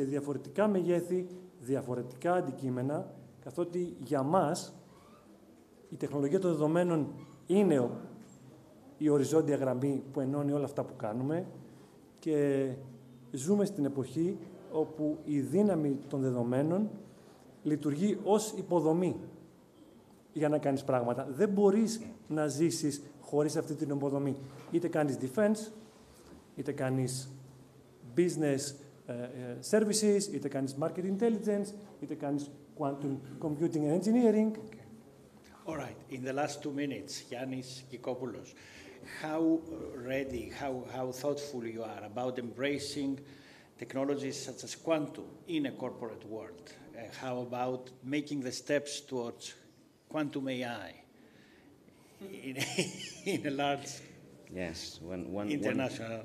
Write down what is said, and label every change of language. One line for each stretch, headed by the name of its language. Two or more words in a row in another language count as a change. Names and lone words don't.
Greek: διαφορετικά μεγέθη, διαφορετικά αντικείμενα, καθότι για μας η τεχνολογία των δεδομένων είναι η οριζόντια γραμμή που ενώνει όλα αυτά που κάνουμε και ζούμε στην εποχή όπου η δύναμη των δεδομένων λειτουργεί ως υποδομή για να κάνεις πράγματα. Δεν μπορείς να ζήσεις χωρίς αυτή την υποδομή. Είτε κάνεις defense, είτε κάνεις
English: business services,
Greek: είτε κάνεις
English: market intelligence,
Greek: είτε κάνεις
English: quantum computing and engineering. Okay. All right. In the last 2 minutes, Gkikopoulos, how ready, how thoughtful you are about embracing technologies such as quantum in a corporate world? How about making the steps towards quantum AI in a large international